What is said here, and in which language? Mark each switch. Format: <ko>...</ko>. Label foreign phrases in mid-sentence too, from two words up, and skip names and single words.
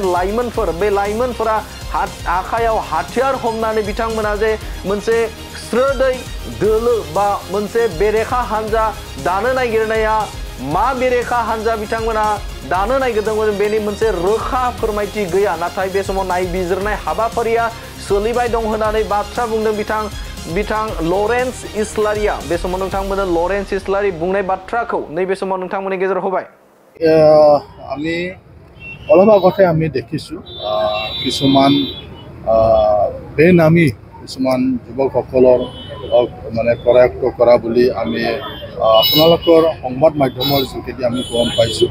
<brx>लाइमोनफोर बे लाइमोनफोरा आखायाव हाथियार हमनानै बिथांमोना जे मोनसे स्रोदै दोलो बा मोनसे बेरेखा हानजा दानो नागिरनाया मा बेरेखा हानजा बिथांमोना दानो नागिरदोंमोन बेनि मोनसे रोखा फोरमायथि गैया नाथाय बे समाव नायबिजिरनाय हाबाफारिया सोलिबाय दं होननानै बाथ्रा बुंदों बिथां लरेन्स इस्लारिया। बे समाव नोंथांमोना लरेन्स इस्लारि बुंनाय बाथ्राखौ नैबे समाव नोंथांमोननि गेजेराव होबाय।</brx> <as>আমি অলপ আগতে আমি দেখিছোঁ কিছুমান বেনামী কিছুমান যুৱকসকলৰ মানে কৰায়ত্ব কৰা বুলি আমি আপোনালোকৰ সংবাদ মাধ্যমৰ যোগেদি আমি গম পাইছোঁ।</as>